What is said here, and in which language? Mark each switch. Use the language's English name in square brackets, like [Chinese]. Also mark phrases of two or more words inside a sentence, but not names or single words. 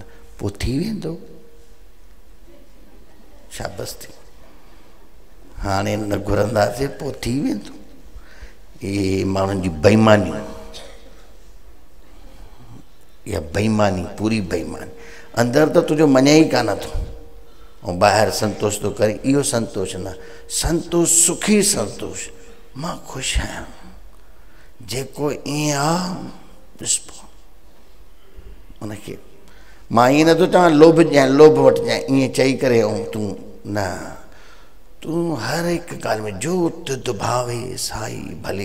[Sindhi] पोइ थी वेंदो, शाबस थी, हाणे न घुरंदासीं पोइ थी वेंदो। इहे माण्हुनि जी बेईमानी, इहा बेईमानी, पूरी बेईमानी। अंदरि त तुंहिंजो मञे ई कान थो ऐं ॿाहिरि संतोष थो करे, इहो संतोष न। संतोष सुखी संतोष, मां ख़ुशि आहियां। जेको ईअं आहे ॾिसबो उनखे। मां ईअं नथो चवां लोभ ॾियां, लोभ वटि ॾियां, ईअं चई करे ऐं तूं न, तूं हर हिकु ॻाल्हि में [Punjabi] जो तुध भावे साई भली।